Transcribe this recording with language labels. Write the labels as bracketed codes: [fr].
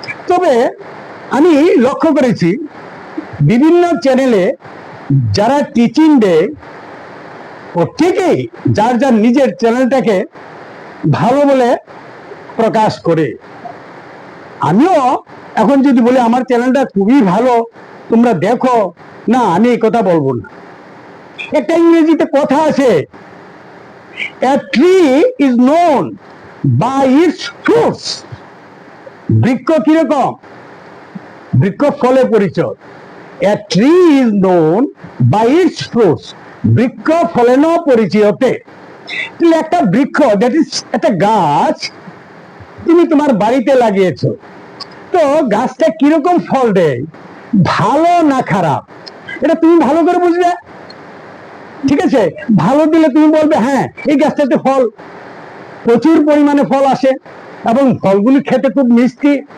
[bn] তবে আমি লক্ষ্য করেছি বিভিন্ন চ্যানেলে যারা টিচিং দেয়, প্রত্যেকেই যার যার নিজের চ্যানেলটাকে ভালো বলে প্রকাশ করে। আমিও এখন যদি বলি আমার চ্যানেলটা খুবই ভালো, তোমরা দেখো, না, আমি এই কথা বলবো না। একটা ইংরেজিতে কথা আছে, [en] a tree is known by its fruits। [bn] বৃক্ষ কিরকম? বৃক্ষ ফলে পরিচয়। [en] A tree is known by its fruits। [sa] বৃক্ষ ফলেন পরিচয়তে। [bn] একটা বৃক্ষ, [en] that is [bn] একটা গাছ, তুমি তোমার বাড়িতে লাগিয়েছো, তো গাছটা কিরকম ফল দেয়, ভালো না খারাপ, এটা তুমি ভালো করে বুঝবে, ঠিক আছে? ভালো দিলে তুমি বলবে হ্যাঁ, এই গাছটাতে ফল, প্রচুর পরিমাণে ফল আসে এবং ফলগুলি খেতে খুব মিষ্টি।